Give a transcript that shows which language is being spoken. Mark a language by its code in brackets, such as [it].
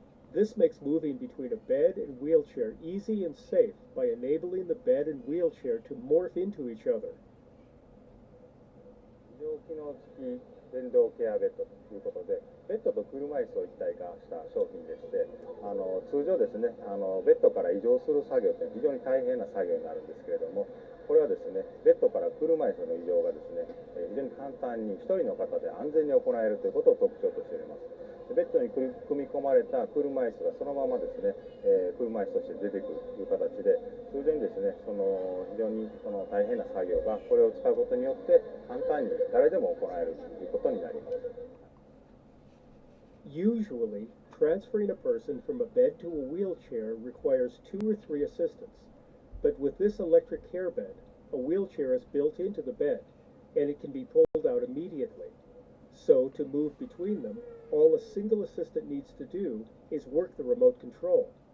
[en] This makes moving between a bed and wheelchair easy and safe by enabling the bed and wheelchair to morph into each other. [ja] 非常機能付き電動ケアベッドということで、ベッドと車椅子を一体化した商品でして、通常ですね、ベッドから移動する作業って非常に大変な作業になるんですけれども、これはですね、ベッドから車椅子の移動がですね、非常に簡単に一人の方で安全に行えるということを特徴としております。ベッドに組み込まれた車椅子がそのままですね、車椅子として出てくるという形で、通常にですね、非常に大変な作業がこれを使うことによって簡単に誰でも行えるということになります。 [en] Usually, transferring a person from a bed to a wheelchair requires 2 or 3 assistants. But with this electric care bed, a wheelchair is built into the bed, and it can be pulled out immediately. So, to move between them, all a single assistant needs to do is work the remote control.